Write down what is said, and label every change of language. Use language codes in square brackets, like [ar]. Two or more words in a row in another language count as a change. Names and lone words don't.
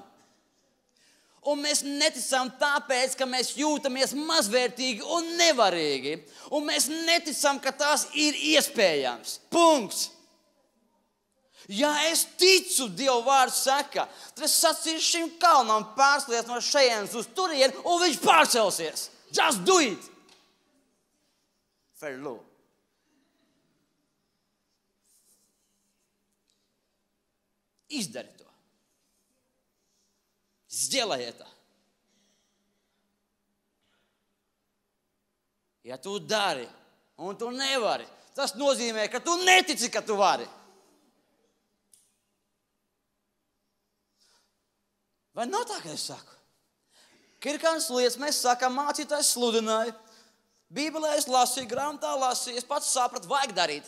[lv] Un mēs neticam tāpēc, ka mēs jūtamies mazvērtīgi un nevarīgi. Un mēs neticam, ka tas ir iespējams. Punkts. Ja es ticu, Dieva vārds saka, tad es sacīšu šim kalnam pārslies no šejienes uz turieni, un viņš pārcelsies. [en] Just do it. Ferlu. [lv] Izdari to. [ru] Сделай это. [lv] Ja tu dari un tu nevari, tas nozīmē, ka tu netici, ka tu vari. Vai nav tā, ka es saku? Ka ir kādas lietas, mēs sakām, mācītājs sludināja, Bībelē es lasīju, grāmatā lasīju, es pats sapratu, vajag darīt.